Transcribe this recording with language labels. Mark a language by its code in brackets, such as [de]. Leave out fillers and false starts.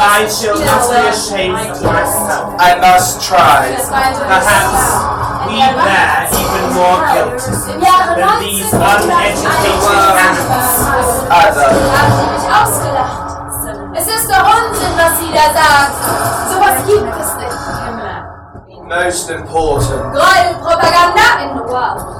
[en] shall not be ashamed of myself. I must try. Perhaps we bear even more guilt than these uneducated animals. [de] Haben Sie mich ausgelacht? Es ist doch Unsinn, was Sie da sagen. Sowas gibt es nicht. [en] Most important. Gräuel, Propaganda in the world.